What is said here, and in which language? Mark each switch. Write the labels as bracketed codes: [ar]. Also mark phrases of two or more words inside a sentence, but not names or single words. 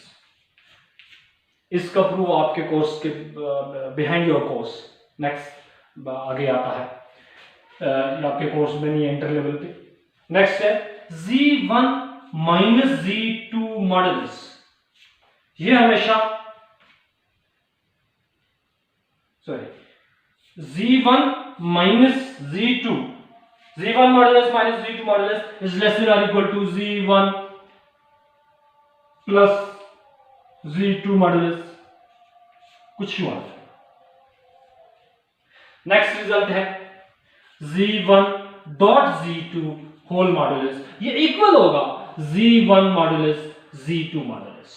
[hi] इसका प्रूफ आपके कोर्स के [en] behind your course next [hi] आगे आता है, ये आपके कोर्स में नहीं है [en] inter level [hi] पे। [en] नेक्स्ट है z1 minus z2 modulus, [hi] ये हमेशा [en] z1 minus z2, z1 modulus minus z2 modulus is less than or equal to z1 plus z2 modulus, [hi] कुछ हुआ। नेक्स्ट रिजल्ट है [en] z1 dot z2 whole modulus, [hi] ये इक्वल होगा [en] z1 modulus z2 modulus.